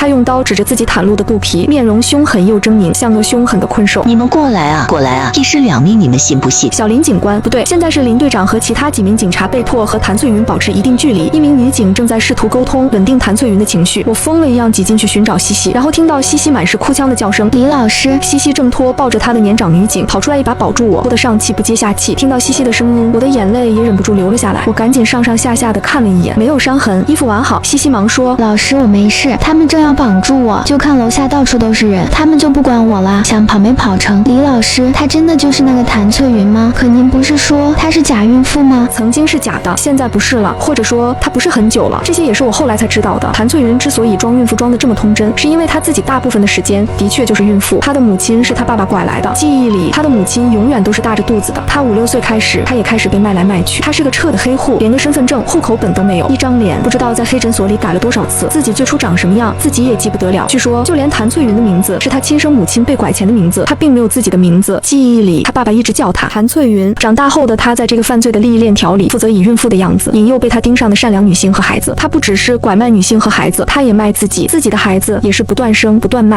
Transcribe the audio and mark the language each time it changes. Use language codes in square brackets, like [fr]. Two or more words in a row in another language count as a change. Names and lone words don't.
[zh] 他用刀指着自己袒露的肚皮，面容凶狠又猙獰，像個凶狠的困獸。你們過來啊，過來啊！一屍2命，你們信不信？小林警官，不對，現在是林隊長和其他幾名警察被迫和譚翠雲保持一定距離。一名女警正在試圖溝通，穩定譚翠雲的情緒。我瘋了一樣擠進去尋找西西，然後聽到西西滿是哭腔的叫聲。李老師，西西掙脫抱着她的年長女警，跑出來一把保住我，哭得上气不接下氣。聽到西西的聲音，我的眼淚也忍不住流了下來。我趕緊上上下下的看了一眼，沒有傷痕，衣服完好。西西忙說： 老師，我沒沒事，他們正要綁住我，就看樓下到處都是人，他們就不管我了，想跑沒跑成。李老師，她真的就是那個譚翠雲嗎？可您不是說她是假孕婦嗎？曾经是假的，現在不是了，或者說她不是很久了，这些也是我後來才知道的。譚翠雲之所以裝孕婦裝得這麼通真，是因為她自己大部分的時間的確就是孕婦。她的母親是她爸爸拐來的，記憶裡她的母親永遠都是大着肚子的。她5、6歲開始，她也開始被賣來賣去。她是個徹的黑戶，連個身份證、戶口本都沒有，一張臉不知道在黑診所裡改了多少次，自己最初長什麼樣自己也記不得了。據說就連譚翠雲的名字是她親生母親被拐前的名字，她並沒有自己的名字。記憶裡她爸爸一直叫她譚翠雲。長大後的她在這個犯罪的利益鏈條裡負責以孕婦的樣子引誘被她盯上的善良女性和孩子。她不只是拐賣女性和孩子，她也賣自己的孩子也是不斷生不斷賣。